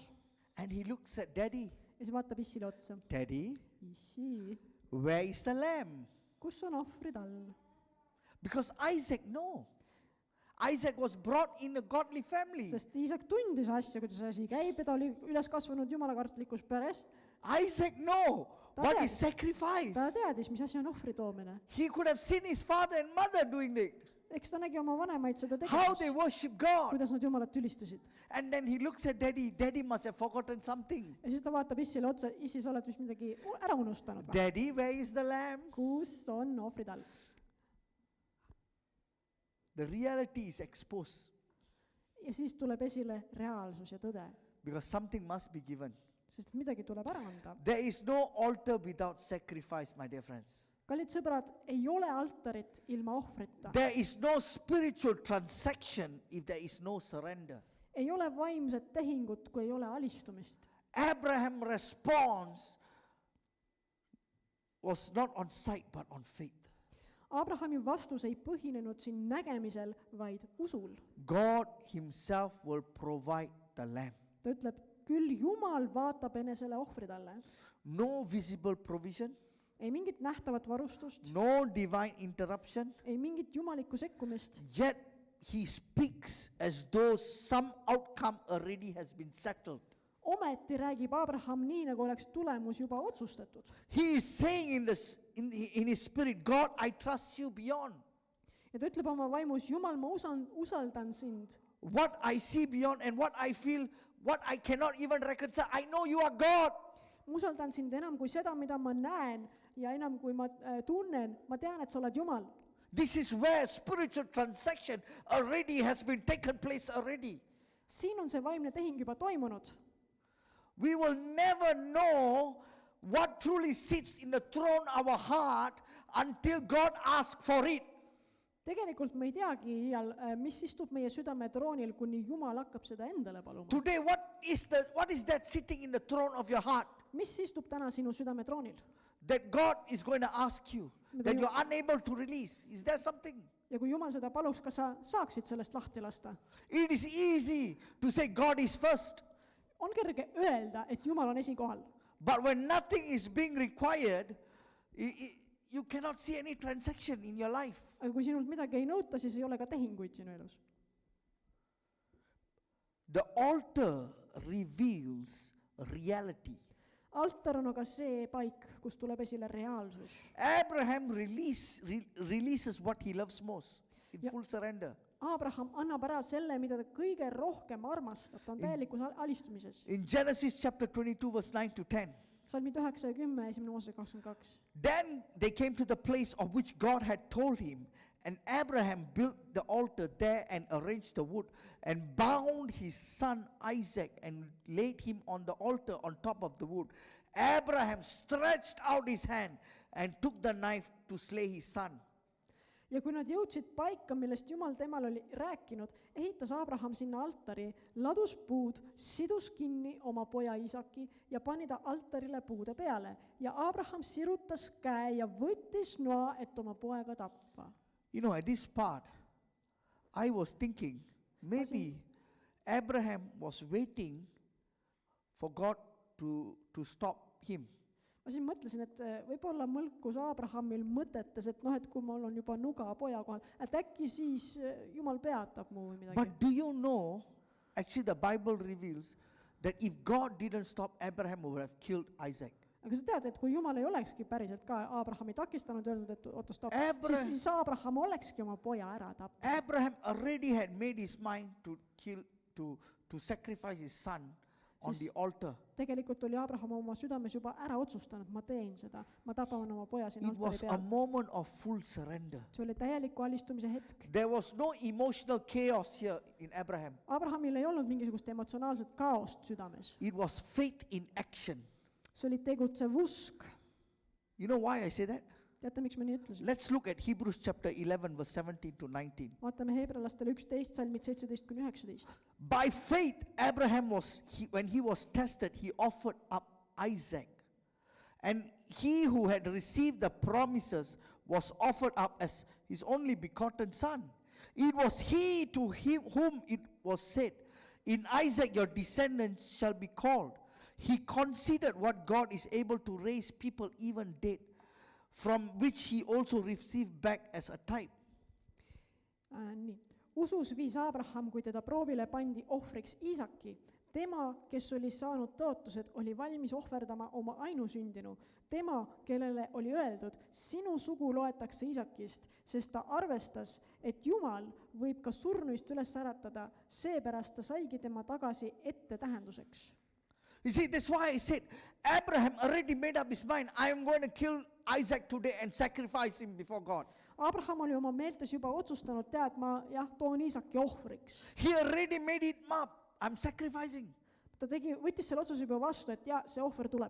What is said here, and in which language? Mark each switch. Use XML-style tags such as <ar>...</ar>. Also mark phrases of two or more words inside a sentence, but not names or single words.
<en>and he looks at Daddy.</en> <et>ja siis vaatab issile otsa.</et> <en>Daddy,</en> <et>Issi,</et> <en>where is the lamb?</en> <et>kus on ohvrid all?</et> <en>Because Isaac know. Isaac was brought in a godly family.</en> <et>sest Iisak tundis asja, kuidas asi käib ja ta oli üles kasvanud jumalakartlikus peres.</et> <en>Isaac know</en> <et>Ta</et> <en>what</en> <et>teadis.</et> <en>is sacrifice.</en> <et>ta teadis, mis asi on ohvri toomine.</et> <en>He could have seen his father and mother doing it,</en> <et>eks ta nägi oma vanemaid seda</et> <en>how they</en> <et>tegemas,</et> <en>worship God.</en> <et>kuidas nad Jumalat ülistasid.</et> <en>And then he looks at daddy. Daddy must have forgotten something.</en> <et>ja siis ta vaatab issile otsa, issi, sa oled vist midagi ära unustanud või?</et> <en>Daddy, where is the lamb?</en> <et>kus on ohvritall?</et> <en>The reality is exposed</en> <et>ja siis tuleb esile reaalsus ja tõde,</et> <en>because something must be given.</en> <et>sest midagi tuleb ära anda.</et> <en>There is no altar without sacrifice, my dear friends.</en> <et>kallid sõbrad, ei ole altarit ilma ohvrita.</et> <en>There is no spiritual transaction if there is no surrender.</en> <et>ei ole vaimset tehingut, kui ei ole alistumist.</et> <en>Abraham's response was not on sight but on faith.</en> <et>Abrahami vastus ei põhinenud siin nägemisel, vaid usul.</et> <en>God himself will provide the lamb.</en> <et>ta ütleb, küll Jumal vaatab enesele ohvritalle.</et> <en>No visible provision,</en> <et>ei mingit nähtavat varustust,</et> <en>no divine interruption,</en> <et>ei mingit jumalikku sekkumist,</et> <en>yet he speaks as though some outcome already has been settled.</en> <et>ometi räägib Abraham nii, nagu oleks tulemus juba otsustatud.</et> <en>He is saying in his spirit, God, I trust you beyond.</en> <et>ja ta ütleb oma vaimus, Jumal, ma usaldan sind.</et> <en>What I see beyond and what I feel, what I cannot even reconcile, I know you are God.</en> <et>ma usaldan sind enam kui seda, mida ma näen ja enam kui ma tunnen, ma tean, et sa oled Jumal.</et> <en>This is where spiritual transaction already has been taken place already.</en> <et>siin on see vaimne tehing juba toimunud.</et> <en>We will never know what truly sits in the throne of our heart until God asks for it.</en> <et>tegelikult me ei teagi iial, mis istub meie südame troonil, kuni Jumal hakkab seda endale paluma.</et> <en>Today, what is that sitting in the throne of your heart</en> <et>mis istub täna sinu südame troonil?</et> <en>that God is going to ask you that you're unable to release? Is there something?</en> <et>ja kui Jumal seda paluks, kas sa saaksid sellest lahti lasta?</et> <en>It is easy to say God is first,</en> <et>on kerge öelda, et Jumal on esikohal,</et> <en>but when nothing is being required, you cannot see any transaction in your life.</en> <et>aga kui sinult midagi ei nõuta, siis ei ole ka tehinguid sinu elus.</et> <en>The altar reveals reality.</en> <et>altar on aga see paik, kus tuleb esile reaalsus.</et> <en>Abraham releases what he loves most in</en> <et>Ja-</et> <en>full surrender.</en> <et>Abraham annab ära selle, mida ta kõige rohkem armastab, ta on täielikus alistumises.</et> <en>In Genesis chapter 22, verse 9 to 10.</en> <et>salmid 9 ja 10, 1. Mooses 22.</et> <en>Then they came to the place of which God had told him, and Abraham built the altar there and arranged the wood and bound his son Isaac and laid him on the altar on top of the wood. Abraham stretched out his hand and took the knife to slay his son.</en> <et>ja kui nad jõudsid paika, millest Jumal temal oli rääkinud, ehitas Abraham sinna altari, ladus puud, sidus kinni oma poja Iisaki ja pani ta altarile puude peale. ja Abraham sirutas käe ja võttis noa, et oma poega tappa.</et> <en>You know, at this part, I was thinking, maybe Abraham was waiting for God to stop him.</en> <et>ma siin mõtlesin, et võib-olla mõlkus Abrahamil mõtetes, et noh, et kui mul on juba nuga poja kohal, et äkki siis Jumal peatab mu või midagi.</et> <en>But do you know, actually the Bible reveals that if God didn't stop Abraham, he would have killed Isaac.</en> <et>aga sa tead, et kui Jumal ei olekski päriselt ka Abrahami takistanud, öelnud, et oota, stopp, siis Abraham olekski oma poja ära tapnud.</et> <en>Abraham already had made his mind to kill, to sacrifice his son on the altar.</en> <et>tegelikult oli Abraham oma südames juba ära otsustanud, ma teen seda, ma tapan oma poja siin</et> <en>It</en> <et>altari</et> <en>was a</en> <et>peal.</et> <en>moment of full surrender.</en> <et>see oli täieliku alistumise hetk.</et> <en>There was no emotional chaos here in Abraham.</en> <et>Abrahamil ei olnud mingisugust emotsionaalset kaost südames.</et> <en>It was faith in action.</en> <et>see oli tegutsev usk.</et> <en>You know why I say that?</en> <et>teate, miks ma nii ütlesin?</et> <en>Let's look at Hebrews chapter 11, verse 17 to 19.</en> <et>vaatame Heebrealastele 11, salmid 17-19.</et> <en>By faith, Abraham when he was tested, he offered up Isaac. And he who had received the promises was offered up as his only begotten son. It was he to whom it was said, in Isaac your descendants shall be called. He considered what God is able to raise people even dead, from which he also received back as a type.</en> <et>Nii. usus viis Abraham, kui teda proovile pandi ohvriks Iisaki. Tema, kes oli saanud tõotused, oli valmis ohverdama oma ainusündinu. Tema, kellele oli öeldud, sinu sugu loetakse Iisakist, sest ta arvestas, et Jumal võib ka surnuist üles äratada, seepärast ta saigi tema tagasi ettetähenduseks.</et> <en>You see, that's why I said, Abraham already made up his mind, I am going to kill Isaac today and sacrifice him before God.</en> <et>Abraham oli oma meeltes juba otsustanud, tead, ma toon Iisaki ohvriks.</et> <en>He already made it up. I'm sacrificing.</en> <et>Ta võttis selle otsuse juba vastu, et see ohver tuleb.</et>